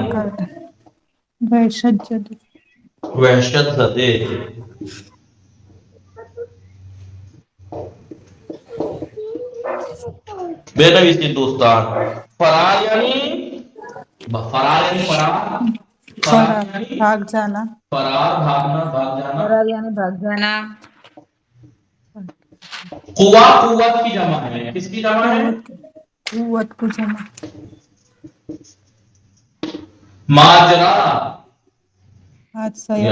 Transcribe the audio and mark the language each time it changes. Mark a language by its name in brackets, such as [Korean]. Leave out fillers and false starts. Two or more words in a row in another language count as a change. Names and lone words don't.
[Persian] وحشت زده وحشت زده بنویسید دوستان فرار [Urdu] یعنی فرار یعنی فرار فرار بھاگ جانا فرار بھاگنا بھاگ جانا فرار یعنی بھاگ جانا قوا قوت کی جمع ہے کس کی جمع ہے قوت کو جمع ماجرا حادثہ یا